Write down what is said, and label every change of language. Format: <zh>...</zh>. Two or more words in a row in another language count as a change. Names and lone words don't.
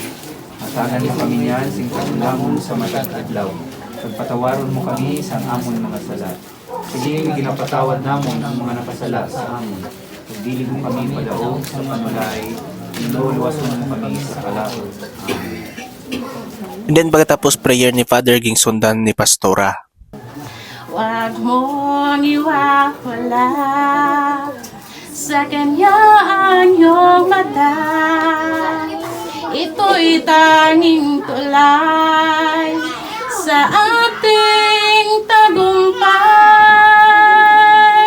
<hil>Matanan mo kami niyan, sing kagulamon sa matag adlaw. Pagpatawaron mo kami sa amon mga sala. Sige, ginapatawad namon ang mga napasala sa amon. Pagdili mo kami padaog sa panulay, inuluwasan mo kami sa kalahod. Amen.</hil> <en>And then</en> <tl>pagkatapos prayer ni Father, ging sundan ni Pastora. Huwag mong iwawala sa kanya ang iyong mata. Ito'y tanging tulay sa ating tagumpay.</tl>